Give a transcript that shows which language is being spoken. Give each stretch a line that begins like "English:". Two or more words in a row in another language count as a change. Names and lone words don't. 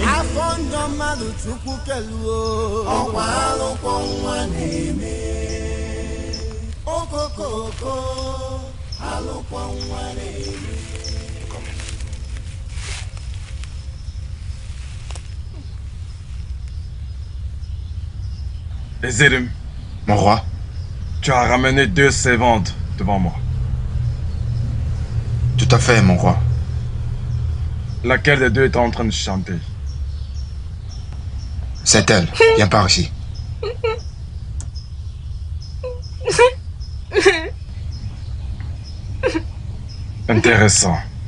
Igbo: afọ njọ mmadụ chukwu keluo ọkwa alụkwọ nwa na-eme okokoko alụkwọ nwa na-eme.
French: Ezerim, Mon roi, tu as ramené 2 servantes devant moi. tout à fait, mon roi. Laquelle des deux est en train de chanter? C'est elle. Viens par ici. Intéressant.